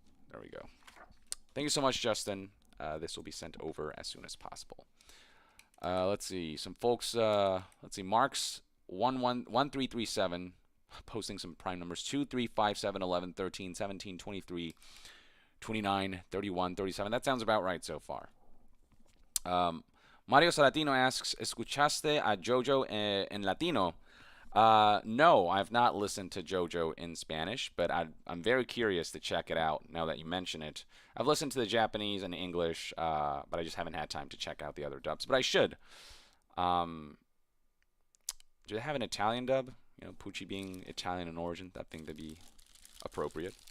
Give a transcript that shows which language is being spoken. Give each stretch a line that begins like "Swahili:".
English: There we go. Thank you so much, Justin. This will be sent over as soon as possible. Let's see. Some folks, let's see. Marks 1337 posting some prime numbers 2, 3, 5, 7, 11, 13, 17, 23, 29, 31, 37. That sounds about right so far.
Spanish: Mario Salatino
English: asks,
Spanish: ¿Escuchaste a JoJo en Latino?
English: No, I've not listened to JoJo in Spanish, but I'm very curious to check it out now that you mention it. I've listened to the Japanese and English, but I just haven't had time to check out the other dubs. But I should. Do they have an Italian dub? Pucci being Italian in origin, that thing to be appropriate.